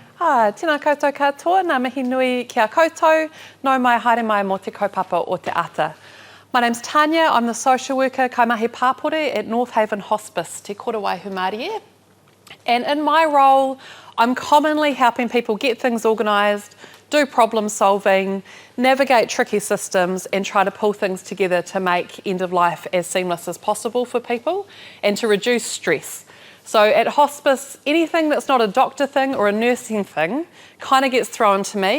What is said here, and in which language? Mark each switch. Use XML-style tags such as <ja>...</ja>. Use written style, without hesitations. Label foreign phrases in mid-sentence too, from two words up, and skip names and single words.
<mi>Tēnā koutou katoa, ngā mihi nui kia koutou, no mai haere mai mō te kaupapa o te ata.</mi> <en>My name's Tanya, I'm the social worker</en> <mi>kaimahi pāpore</mi> <en>at North Haven Hospice,</en> <mi>te korowai Whangārei.</mi> <en>And in my role, I'm commonly helping people get things organised, do problem solving, navigate tricky systems and try to pull things together to make end of life as seamless as possible for people and to reduce stress. So at hospice, anything that's not a doctor thing or a nursing thing kind of gets thrown to me.</en>